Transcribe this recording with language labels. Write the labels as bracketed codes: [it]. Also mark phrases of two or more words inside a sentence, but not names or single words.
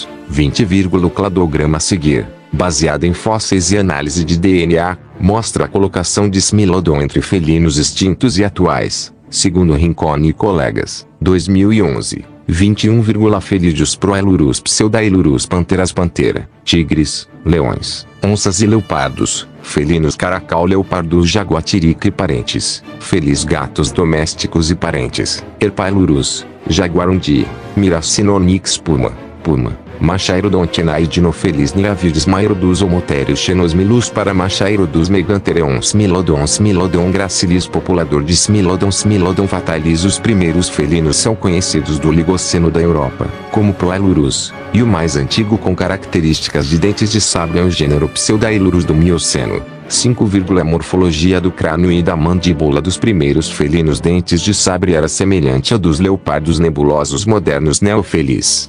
[pt] O cladograma a seguir, baseado em fósseis e análise de DNA, mostra a colocação de Smilodon entre felinos extintos e atuais, segundo Rinconi e colegas. 2011. Felídeos Proailurus Pseudailurus Panteras pantera, tigres, leões, onças e leopardos, felinos caracal leopardus jaguatirica e parentes, felis gatos domésticos e parentes, Herpailurus, jaguarundi, Miracinonyx puma, Machairodontinae Dinofelis Niavides Mairodus Homotherius Xenosmilus para Machairodus Megantereon Smilodon gracilis populador de Smilodon fatalis. Os primeiros felinos são conhecidos do Oligoceno da Europa, como Proailurus, e o mais antigo com características de dentes de sabre é o gênero Pseudailurus do Mioceno. A morfologia do crânio e da mandíbula dos primeiros felinos dentes de sabre era semelhante à dos leopardos nebulosos modernos Neofelis.